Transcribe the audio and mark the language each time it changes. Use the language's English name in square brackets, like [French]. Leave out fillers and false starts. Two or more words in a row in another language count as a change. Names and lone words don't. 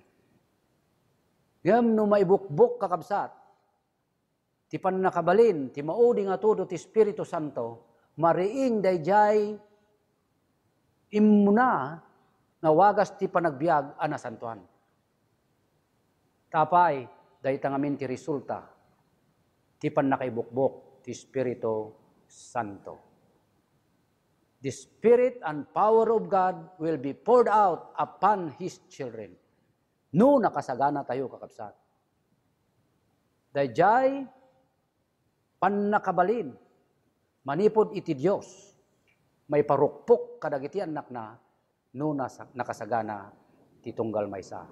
[Iloko] Ngam no maibukbuk kakabsat, ti panakabalin, ti maudi nga todo ti Espiritu Santo, mariing dayjay imuna nga wagas ti panagbiag anasantuan. Tapay, dayta ngamin ti resulta, ti panakaibukbuk ti Espiritu Santo. [English] the Spirit and power of God will be poured out upon His children. [Iloko] No nakasagana tayo kakabsat. Dayjay pannakabalin, manipod iti Dios, may parukpok kadagiti anak na, no nakasagana ti tunggal maysa.